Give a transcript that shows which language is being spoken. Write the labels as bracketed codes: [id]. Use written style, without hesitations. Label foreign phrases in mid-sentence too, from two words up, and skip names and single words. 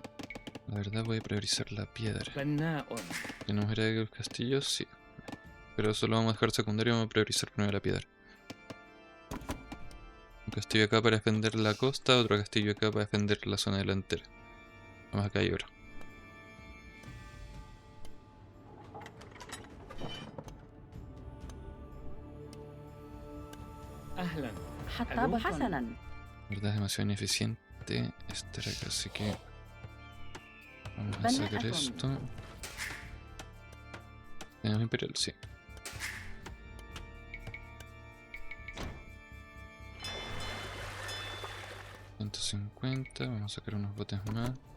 [es] La verdad voy a priorizar la piedra. [ar] بناء. [es] ¿Tenemos era de los castillos? Sí. Pero eso lo vamos a dejar secundario, vamos a priorizar primero la piedra. Un castillo acá para defender la costa, otro castillo acá para defender la zona delantera. Vamos acá hay oro. [ar] أهلا. حطاب حسنا. [es] La verdad es demasiado ineficiente estar acá, así que vamos a sacar esto. ¿Tenemos imperial? Sí. $150, vamos a sacar unos botes más.